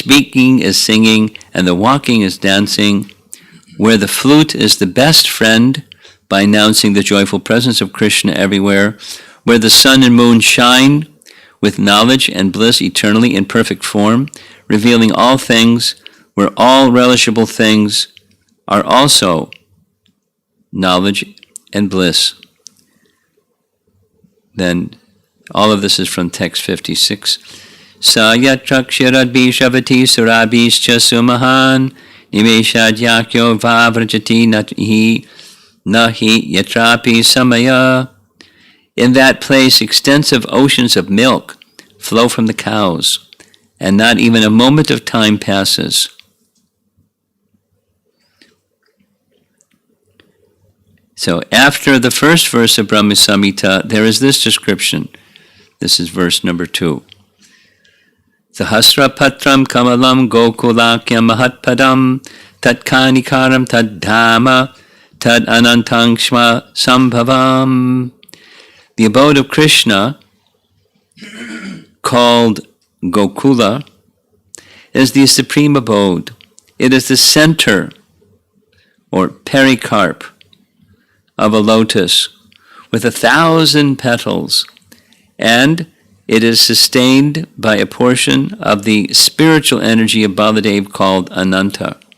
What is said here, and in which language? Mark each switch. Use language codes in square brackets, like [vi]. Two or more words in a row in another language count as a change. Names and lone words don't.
[en] speaking is singing and the walking is dancing, where the flute is the best friend by announcing the joyful presence of Krishna everywhere, where the sun and moon shine with knowledge and bliss eternally in perfect form, revealing all things, where all relishable things are also knowledge and bliss. Then all of this is from text 56. [sa] Sa yatrakshirabhi shavati surabhischa sumahan nimeshadhyakyo vavrajati nahi yatrapi samaya. [en] In that place extensive oceans of milk flow from the cows, and not even a moment of time passes. So after the first verse of Brahma Samhita, there is this description. This is verse number 2. [sa] Sahasra patram kamalam gokulakyam mahatpadam tatkanikaram taddhama tad anantangshma sambhavam. [en] The abode of Krishna, called Gokula, is the supreme abode. It is the center or pericarp of a lotus with 1,000 petals, and it is sustained by a portion of the spiritual energy of Baladev called Ananta.